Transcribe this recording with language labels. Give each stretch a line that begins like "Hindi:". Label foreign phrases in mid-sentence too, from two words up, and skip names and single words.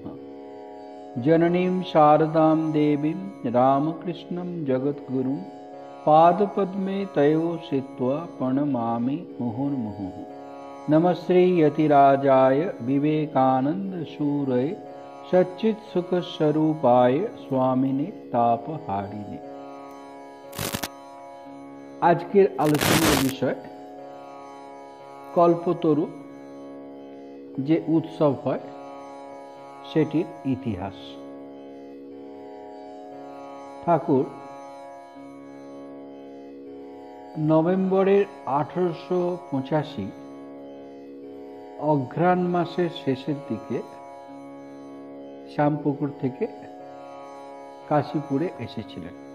Sanskrit: जननीं शारदां देवीं रामकृष्णं जगद्गुरुं पादपद्मे तयो स्थित्वा प्रणमामि मुहुर्मुहुः। नमस्ते यतिराजाय विवेकानन्दसूरये सच्चित्सुखस्वरूपाय स्वामिने तापहारिणे।
Bangla: আজকের আলোচনার বিষয় কল্পতরু যে উৎসব হয় সেটির ইতিহাস। ঠাকুর নভেম্বরের 1885 অঘ্রাণ মাসের শেষের দিকে শ্যামপুকুর থেকে কাশীপুরে এসেছিলেন।